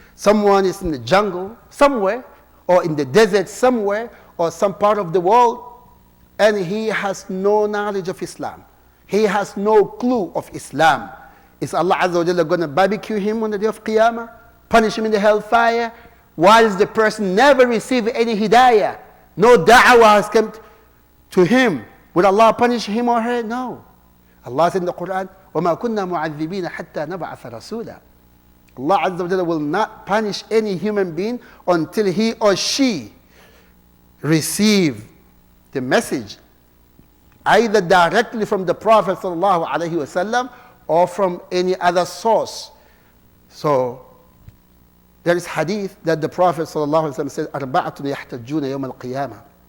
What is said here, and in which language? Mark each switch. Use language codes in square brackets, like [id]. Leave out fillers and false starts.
[en] Someone is in the jungle somewhere, or in the desert somewhere, or some part of the world, and he has no knowledge of Islam. He has no clue of Islam. Is Allah Azza wa Jalla going to barbecue him on the day of Qiyamah? Punish him in the hellfire? Whilst the person never received any hidayah, no da'wah has come to him. Will Allah punish him or her? No. Allah said in the Quran, [ar] وَمَا كُنَّا مُعَذِّبِينَ حَتَّى نَبْعَثَ رَسُولًا. [en] Allah Azza wa Jalla will not punish any human being until he or she receive the message, either directly from the Prophet sallallahu alaihi wasallam or from any other source. So there is hadith that the Prophet sallallahu alaihi wasallam said, [ar] "Arba'atun yahtajuna yawm al-qiyamah."